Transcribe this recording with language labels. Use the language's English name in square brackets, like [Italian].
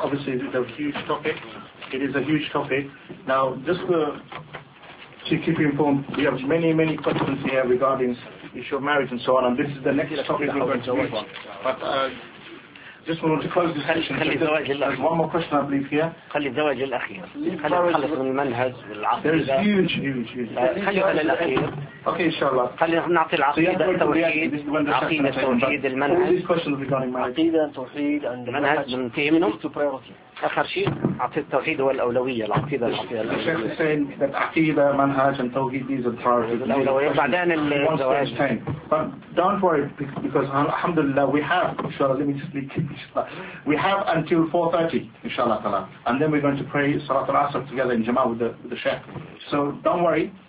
[English] Obviously it is a huge topic. It is a huge topic. Now just to keep you informed, we have many, many questions here regarding issue of marriage and so on. And this is the next topic we're going to move on. But just wanted to close this session. There's one more question I believe here. [Arabic] خلي الزواج الأخير. خلي خلص من المنهج العقيدة. [English] There's huge. [Arabic] خلي خلي الأخير. [English] Okay, inshallah. [Arabic] خلي نعطي العقيدة التوحيد. عقيدة التوحيد المنهج. [English] All these questions regarding [Arabic] عقيدة التوحيد [English] and [Arabic] المنهج من تيمينه. [English] It's a priority. [Arabic] آخر شيء عقيدة التوحيد والأولوية العقيدة العقيدة. [English] The Sheikh is saying that عقيدة منهج and توحيد is a priority. [Arabic] بعدين الزواج. [English] But don't worry because alhamdulillah we have inshallah. Let me just leak inshallah. We have until 4:30 inshallah ta'ala. And then we're going to pray Salatul Asr together in Jama'ah with the Sheikh. So don't worry.